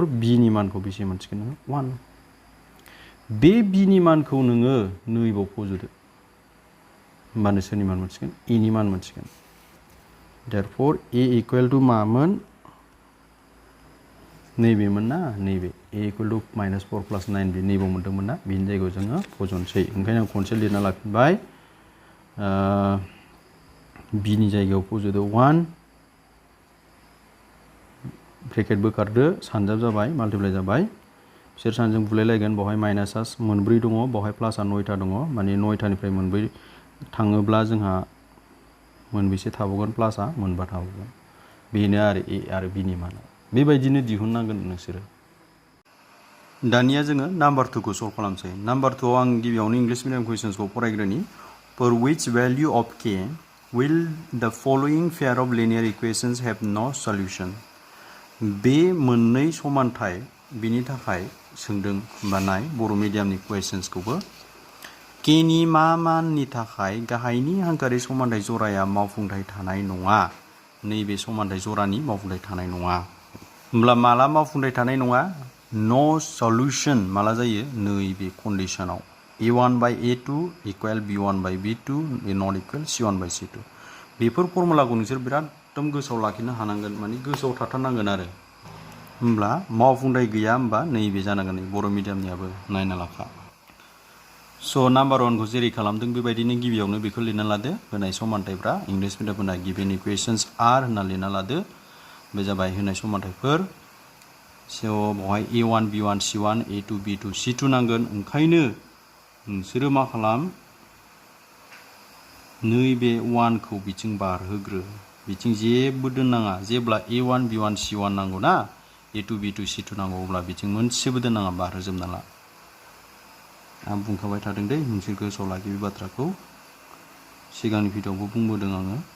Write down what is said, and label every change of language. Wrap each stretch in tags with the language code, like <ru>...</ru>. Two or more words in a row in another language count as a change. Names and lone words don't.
<brx>बि नि मानखौ बेसे मोनसिगोन नोङो 1 बे बि नि मानखौ नोङो नैबाव फज'दो होमबानो सोरनि मान मोनसिगोन ए नि मान मोनसिगोन देयरफर ए = मामोन नैबेमोन ना नैबे</brx> <en>a equal to -4 + 9</en> <brx>बे नैबाव मोन्दोंमोन ना बेनि जायगायाव जोङो फजनसै ओंखायनो आं खनसे लिरना लाफिनबाय b नि जायगायाव फजदो 1 ब्रेकेट बोखारदो सानजाब जाबाय माल्टिप्लाइ जाबाय बिसोर सानजों बुलायलायगोन बावहाय माइनासा मोनब्रै दङ बावहाय प्लासा 9था दङ माने 9थानिफ्राय मोनब्रै थाङोब्ला जोंहा मोनबेसे थाबावगोन प्लासा मोनबा थाबावगोन बेनो आरो a आरो b नि माना बेबायदिनो दिहुननांगोन नोंसोरो दानिया जोङो नाम्बार 2 खौ सल्भ खालामसै नाम्बार 2 आव आं गिबियावनो</brx> <en>English medium questionsखौ</en> <brx>फरायग्रोनि</brx> <en>for which value of k will the following pair of linear equations have no solution</en> <brx>बे मोननै समानथाय बिनि थाखाय सोंदों बानाय बर'</brx> <en>mediumनि questionsखौबो</en> <brx>k नि मा माननि थाखाय गाहायनि हांखोआरि समानथाय जराया मावफुंथाय थानाय नङा नैबे समानथाय जरानि मावफुंथाय थानाय नङा होमब्ला माला मावफुंथाय थानाय नङा</brx> <en>no solution</en> <brx>माला जायो नैबे कन्डिशनाव</brx> <en>a1/a2 equal b1/b2 not equal c1/c2</en> <brx>बेफोर फर्मुलाखौ नोंसोर बिराद एकदम गोसोआव लाखिनो हानांगोन माने गोसोआव थाथारनांगोन आरो होमब्ला मावफुंथाय गैया होमबा नैबे जानांगोन बर' मिडियामनियाबो नायना लाखा स' नाम्बार 1 खौ जेरै खालामदों बेबायदिनो गिबियावनो बेखौ लिरना लादो होनाय समानथायफ्रा</brx> <en>English mediumफोरना given equations are</en> <brx>होनना लिरना लादो बे जाबाय होनाय समानथायफोर स' बेवहाय a1 b1 c1 a2 b2 c2 नांगोन ओंखायनो नोंसोरो मा खालाम नैबे 1 खौ बिथिं बारहोग्रो बिथिं जेबो दोननाङा जेब्ला a1 b1 c1 नांगौ ना a2 b2 c2 नांगौ अब्ला बिथिं मोनसेबो दोननाङा बारहोजोबना ला आं बुंखाबाय थादों दे नोंसोर गोसोआव लाखि बे बाथ्राखौ सिगांनि भिडिअ'आवबो बुंबोदों आङो</brx>